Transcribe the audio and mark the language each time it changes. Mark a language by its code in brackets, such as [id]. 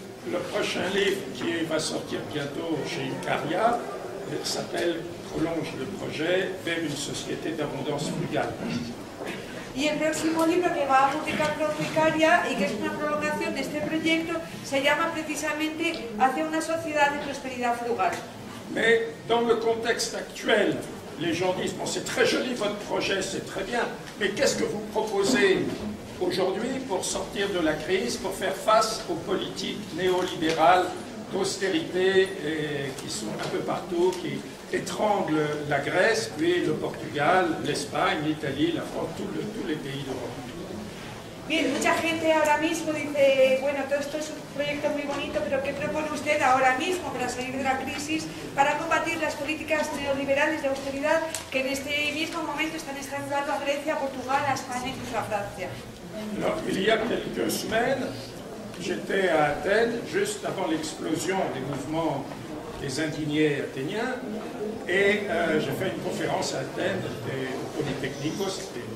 [fr] Le prochain livre qui va sortir bientôt chez Icaria s'appelle Prolonge le projet vers une société d'abondance frugale. [es] Y el próximo libro que va a publicar Icaria y que es una prolongación de este proyecto se llama precisamente Hacia una sociedad de prosperidad frugal. [fr] Mais dans le contexte actuel, les gens disent bon, c'est très joli votre projet, c'est très bien, mais qu'est-ce que vous proposez aujourd'hui pour sortir de la crise, pour faire face aux politiques néolibérales d'austérité qui sont un peu partout, qui étranglent la Grèce, puis le Portugal, l'Espagne, l'Italie, la France, tous les pays d'Europe. [es] Bien, mucha gente ahora mismo dice, bueno, todo esto es un proyecto muy bonito, pero ¿qué propone usted ahora mismo para salir de la crisis, para combatir las políticas neoliberales de austeridad que en este mismo momento están estrangulando a Grecia, a Portugal, a España e incluso a Francia? [fr] Alors, il y a quelques semaines, j'étais à Athènes, juste avant l'explosion des mouvements des indignés athéniens, et j'ai fait une conférence à Athènes au Polytechnikos.